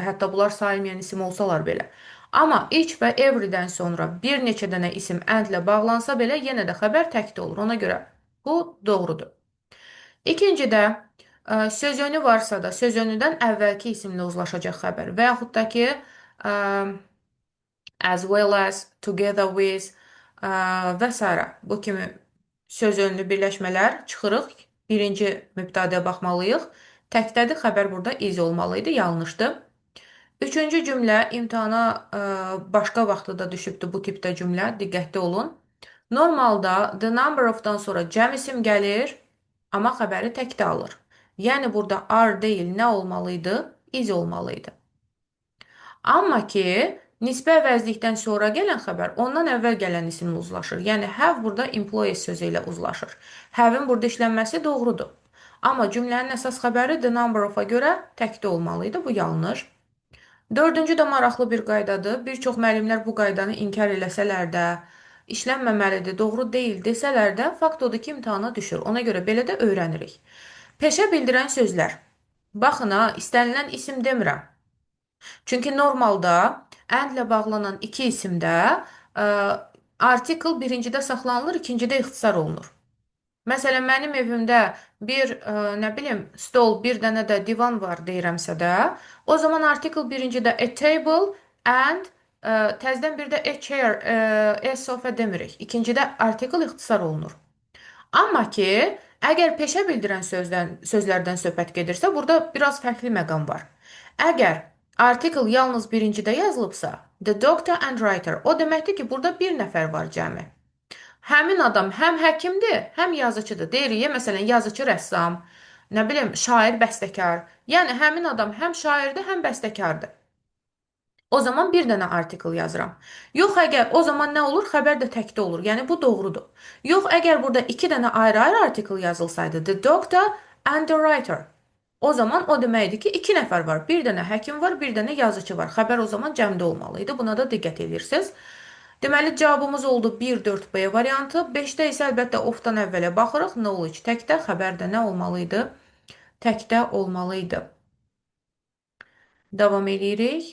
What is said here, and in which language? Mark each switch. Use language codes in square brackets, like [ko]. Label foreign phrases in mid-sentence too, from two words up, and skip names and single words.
[az] Hətta bunlar sayılmayan isim olsalar belə. Amma each və everydən sonra bir neçə dənə isim and-lə bağlansa belə yenə də xəbər təkdə olur. Ona görə bu doğrudur. İkincidə, sözünü varsa da sözünüdən əvvəlki isimlə uzlaşacaq xəbər və yaxud da ki, ə, [en] as well as, together with [az] və s. Bu kimi söz önlü birləşmələr çıxırıq. Birinci mübtədəyə baxmalıyıq. Təkdədir, xəbər burada is olmalıydı, yanlışdır. Üçüncü cümlə imtahana başqa vaxtda da düşübdür bu tipdə cümlə, diqqətli olun. Normalda [en] the number of- [az] dan sonra cəm isim gəlir, amma xəbəri təkdə alır. Yəni burada are deyil, nə olmalıydı? Is olmalıydı. Amma ki, nisbə əvəzlikdən sonra gələn xəbər ondan əvvəl gələn isimlə uzlaşır. Yəni have burada employees sözü ilə uzlaşır. Have-in burada işlənməsi doğrudur. Amma cümlənin əsas xəbəri [en] the number of- [az] a görə təkdə olmalıydı. Bu yanlış. Dördüncü də maraqlı bir qaydadır. Bir çox müəllimlər bu qaydanı inkar eləsələr də, işlənməməlidir, doğru deyil desələr də, fakt odur ki, imtahana düşür. Ona görə belə də öyrənirik. Peşə bildirən sözlər. Baxın ha, istənilən isim demirəm. Çünki normalda and-lə bağlanan iki isimdə artikel birincidə saxlanılır, ikincidə ixtisar olunur. Məsələn, mənim evimdə bir, nə bilim, stol, bir dənə də divan var deyirəmsə də, o zaman artikel birincidə [en] a table and [az] təzdən bir də [en] a chair, a sofa [az] demirik. İkincidə artikel ixtisar olunur. Amma ki, əgər peşə bildirən sözlərdən söhbət gedirsə, burada biraz fərqli məqam var. Əgər artikel yalnız birincidə yazılıbsa, [en] the doctor and writer, [az] o deməkdir ki, burada bir nəfər var cəmi. Həmin adam həm həkimdir, həm yazıcıdır. Deyirik, məsələn, yazıcı rəssam, nə bilim, şair, bəstəkar. Yəni, həmin adam həm şairdir, həm bəstəkardır. O zaman bir dənə artikel yazıram. Yox, əgər o zaman nə olur? Xəbər də təkdə olur. Yəni, bu doğrudur. Yox, əgər burada iki dənə ayrı-ayrı artikel yazılsaydı, [en] the doctor and the writer. [az] O zaman o deməkdir ki, iki nəfər var. Bir dənə həkim var, bir dənə yazıcı var. Xəbər o zaman cəmdə olmalıydı. Buna da diqqət edirsiniz. Deməli, cavabımız oldu 1-4B variantı. 5-də isə əlbəttə of-dan əvvələ baxırıq. Knowledge təkdə, xəbərdə nə olmalıydı? Təkdə olmalıydı. Davam edirik.